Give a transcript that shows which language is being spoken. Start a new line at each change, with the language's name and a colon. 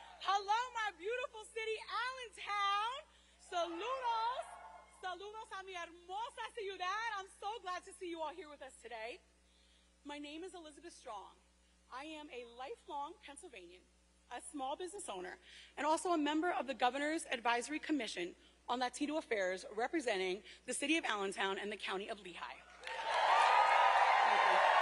English: Hello, my beautiful city, Allentown.
Spanish: Saludos. Saludos a mi hermosa ciudad.
English: I'm so glad to see you all here with us today. My name is Elizabeth Strong. I am a lifelong Pennsylvanian, a small business owner, and also a member of the Governor's Advisory Commission on Latino Affairs, representing the city of Allentown and the county of Lehigh. Thank you.